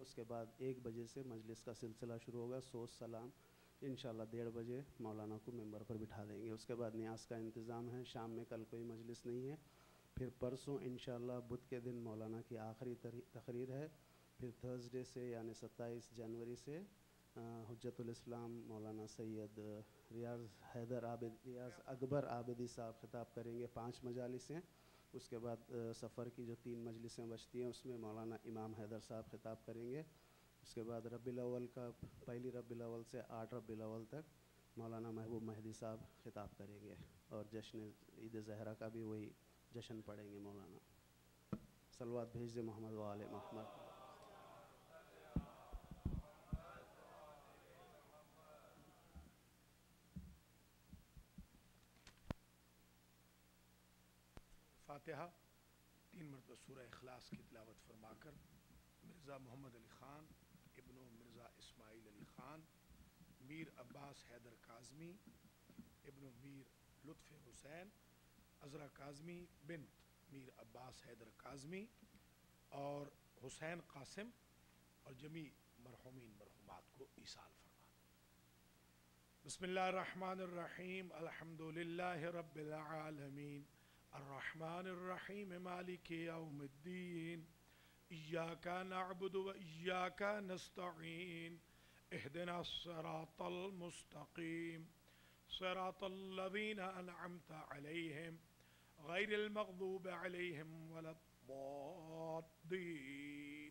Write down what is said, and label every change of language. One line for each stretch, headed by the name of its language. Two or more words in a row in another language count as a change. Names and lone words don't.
Urdu: اس کے بعد 1 بجے سے مجلس کا سلسلہ شروع ہوگا، سوچ سلام. ان شاء اللہ 1:30 بجے مولانا کو منبر پر بٹھا دیں گے. اس کے بعد نیاز کا انتظام ہے۔ شام میں کل کوئی مجلس نہیں ہے. پھر پرسوں ان شاء اللہ بدھ کے دن مولانا کی آخری تقریر ہے. پھر تھرسڈے سے یعنی 27 جنوری سے حجۃ الاسلام مولانا سید ریاض اکبر عابدی صاحب خطاب کریں گے. 5 مجالس ہیں. اس کے بعد صفر کی جو 3 مجلسیں بچتی ہیں اس میں مولانا امام حیدر صاحب خطاب کریں گے. اس کے بعد ربیع الاول کا پہلی ربیع الاول سے 8 ربیع الاول تک مولانا محبوب مہدی صاحب خطاب کریں گے. اور جشن عید زہرا کا بھی وہی جشن پڑھیں گے مولانا. صلوات بھیج دے محمد و آل محمد. فاتحہ 3 مرتبہ سورہ اخلاص کی تلاوت فرما کر مرزا محمد علی خان ابن مرزا اسماعیل علی خان میر عباس حیدر کاظمی ابن میر لطف حسین عذرا کاظمی بنت میر عباس حیدر کاظمی اور حسین قاسم اور جمیع مرحومین مرحومات کو ایصال فرما.
Arabic: بسم الله الرحمن الرحيم الحمد لله رب العالمين الرحمن الرحيم مالك يوم الدين إياك نعبد وإياك نستعين اهدنا الصراط المستقيم صراط الذين أنعمت عليهم غير المغضوب عليهم ولا الضالين.